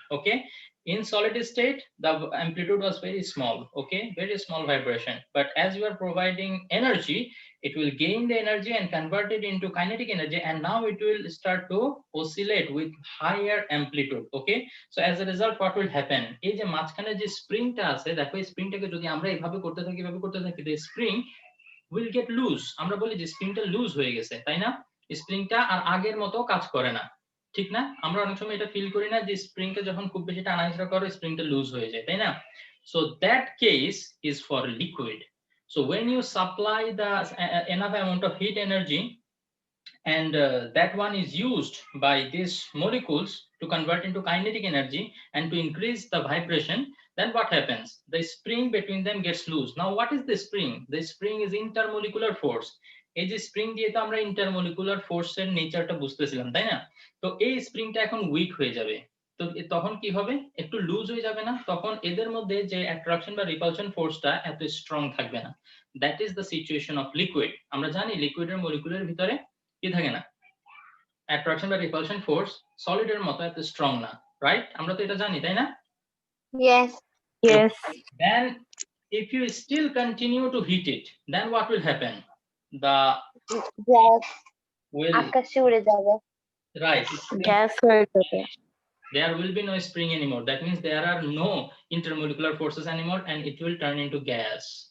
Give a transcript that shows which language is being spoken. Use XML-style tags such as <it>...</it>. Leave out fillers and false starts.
<en>Okay, in solid state the amplitude was very small, okay, very small vibration, but as you are providing energy, it will gain the energy and convert it into kinetic energy, and now it will start to oscillate with higher amplitude. Okay, so as a result what will happen?</en> <bn>এই যে মাঝখানে যে স্প্রিংটা আছে, দেখো এই স্প্রিংটাকে যদি আমরা এইভাবে করতে থাকি,</bn> <en>the spring will get loose.</en> <bn>আমরা বলি যে স্প্রিংটা লুজ হয়ে গেছে, তাই না? স্প্রিংটা আর আগের মতো কাজ করে না, ঠিক না? আমরা অনেক সময় এটা ফিল করি না যে স্প্রিংটা যখন খুব বেশি টানাহেঁচড়া করে স্প্রিংটা লুজ হয়ে যায়, তাই না?</bn> <en>So that case is for liquid. So when you supply the enough amount of heat energy, and that one is used by these molecules to convert into kinetic energy and to increase the vibration, then what happens? The spring between them gets loose. Now what is the spring? The spring is intermolecular force.</en> <bn>এই যে spring দিয়ে তো আমরা intermolecular ফোর্সের নেচারটা বুঝতেছিলাম, তাই না? তো এই স্প্রিংটা এখন উইক হয়ে যাবে, তো তখন কি হবে, একটু লুজ হয়ে যাবে না, তখন এদের মধ্যে যে অ্যাট্রাকশন বা রিপালশন ফোর্সটা এত স্ট্রং থাকবে না।</bn> <en>That is the situation of liquid.</en> <bn>আমরা জানি লিকুইডের মলিকুলের ভিতরে কি থাকে না, অ্যাট্রাকশন বা রিপালশন ফোর্স সলিডের মতো এত স্ট্রং না, রাইট? আমরা তো এটা জানি, তাই না?</bn> <en>Yes. Yes. Then if you still continue to heat it, then what will happen? The Yes. will</en> <bn>আকাশে উড়ে যাবে।</bn> <en>right,</en> <bn>Gas হয়ে যাবে।</bn> <en>there will be no spring anymore. That means there are no intermolecular forces anymore, and it will turn into gas.</en>